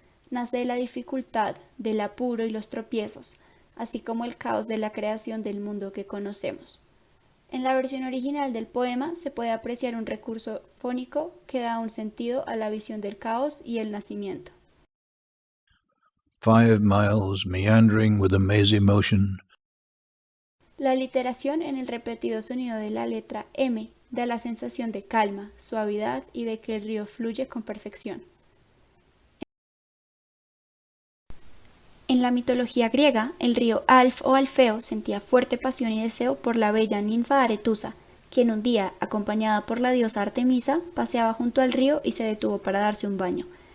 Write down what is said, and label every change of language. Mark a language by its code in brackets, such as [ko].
[es] Nace de la dificultad, del apuro y los tropiezos, así como el caos de la creación del mundo que conocemos. En la versión original del poema se puede apreciar un recurso fónico que da un sentido a la visión del caos y el nacimiento. [en] 5 miles meandering with a mazy motion. [es] La literación en el repetido sonido de la letra M da la sensación de calma, suavidad y de que el río fluye con perfección. En la mitología griega, el río Alf o Alfeo sentía fuerte pasión y deseo por la bella ninfa Aretusa, quien un día, acompañada por la diosa Artemisa, paseaba junto al río y se detuvo para darse un baño.